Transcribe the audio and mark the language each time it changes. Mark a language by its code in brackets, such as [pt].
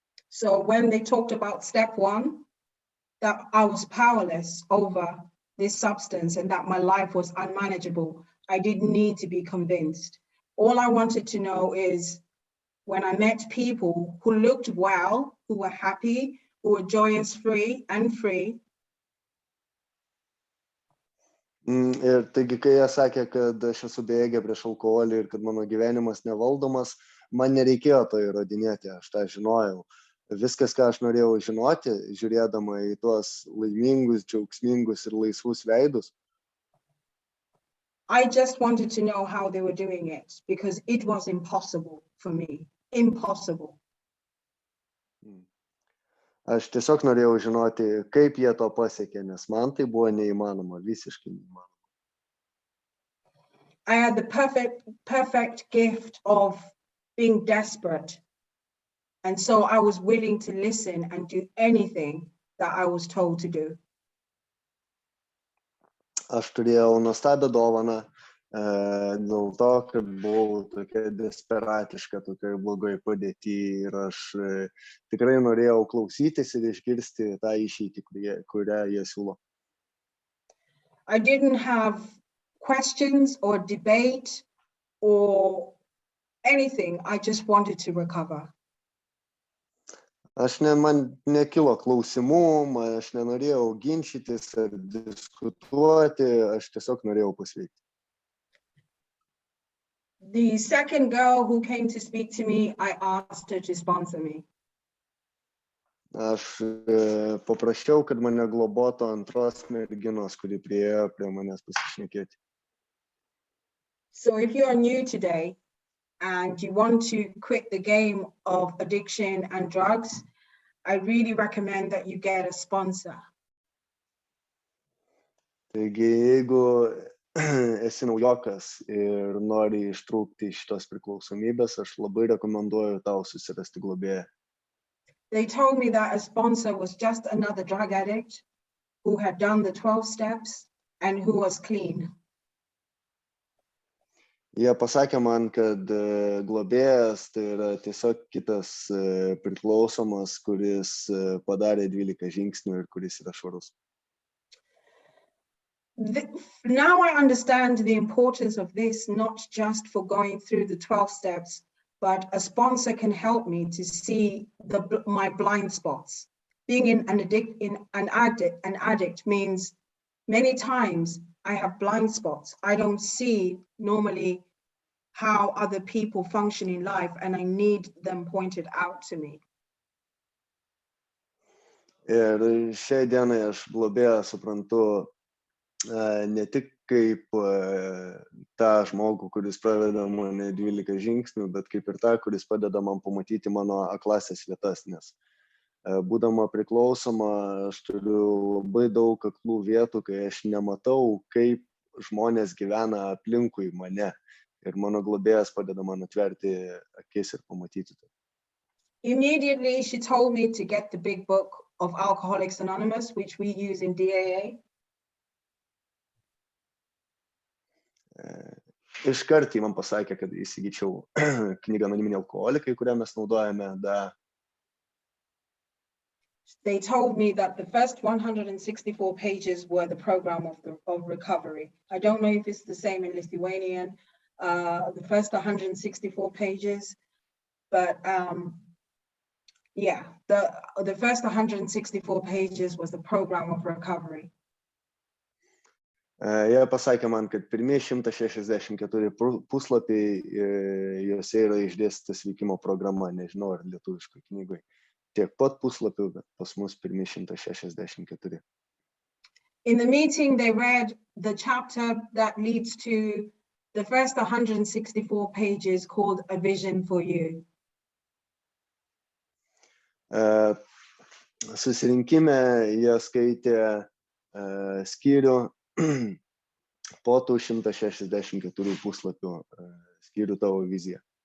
[en] So when they talked about step 1, that I was powerless over this substance and that my life was unmanageable, I didn't need to be convinced. All I wanted to know is when I met people who looked well, who were happy, who were joyous, free. [lt] Ir taigi, kai jie sakė, kad aš esu bejėgė prieš alkoholį ir kad mano gyvenimas nevaldomas, man nereikėjo to įrodinėti, aš tą žinojau. Viskas, ką aš norėjau žinoti, žiūrėdama į tuos laimingus, džiaugsmingus ir laisvus veidus. [en] I just wanted to know how they were doing it because it was impossible for me. Impossible. [lt] Aš tiesiog norėjau žinoti, kaip jie to pasiekė, nes man tai buvo neįmanoma, visiškai neįmanoma. [en] I had the perfect gift of being desperate. And so I was willing to listen and do anything that I was told to do. [lt] Aš turėjau nuostabią dovaną, dėl to, kad buvau tokia desperatiška, tokia blogai padėti ir aš tikrai norėjau klausytis ir išgirsti tą išeitį, kurią jie siūlo. [en] I didn't have questions or debate or anything. I just wanted to recover. [lt] Man nekilo klausimų, aš nenorėjau ginčytis ar diskutuoti, aš tiesiog norėjau pasveikti. [en] The second girl who came to speak to me, I asked her to sponsor me. [lt] Aš paprašiau, kad mane globotų antros merginos, kuri priėjo prie manęs pasišnekėti. [en] So if you are new today, and you want to quit the game of addiction and drugs, I really recommend that you get a sponsor. [lt] Taigi, jeigu esi naujokas ir nori ištrūkti iš šitos priklausomybės, aš labai rekomenduoju tau susirasti globėją. [en] They told me that a sponsor was just another drug addict who had done the 12 steps and who was clean. [lt] Jie pasakė man, kad globėjas tai yra tiesiog kitas priklausomas, kuris padarė 12 žingsnių ir kuris yra švarus. [en] Now I understand the importance of this, not just for going through the 12 steps, but a sponsor can help me to see my blind spots. Being an addict means many times I have blind spots. I don't see normally how other people function in life, and I need them pointed out to me. [lt] Ir šiai dienai aš globėją suprantu ne tik kaip tą žmogų, kuris praveda mane 12 žingsnių, bet kaip ir tą, kuris padeda man pamatyti mano aklasės vietas, nes būdama priklausoma, aš turiu labai daug aklų vietų, kai aš nematau, kaip žmonės gyvena aplinkui mane. Ir mano globėjas padeda man atverti akis ir pamatyti tai. [en] Immediately she told me to get the big book of Alcoholics Anonymous, which we use in DAA. [lt] Iškart man pasakė, kad įsigyčiau knygą Anoniminiai alkoholikai, kurią mes naudojame. [en] They told me that the first 164 pages were the program of recovery. I don't know if it's the same in Lithuanian, the first 164 pages, but yeah, the first 164 pages was the program of recovery. [lt] Jie pasakė man, kad pirmieji 164 puslapiai, juose yra išdėstyta sveikimo programa, nežinau ar lietuviškai knygoje. Tiek pat puslapių, bet pas mus pirmieji 164. [en] In the meeting, they read the chapter that leads to the first 164 pages called A Vision for You. [lt] Susirinkime jie skaitė skyrių po tų 164 puslapių skyrių tavo viziją.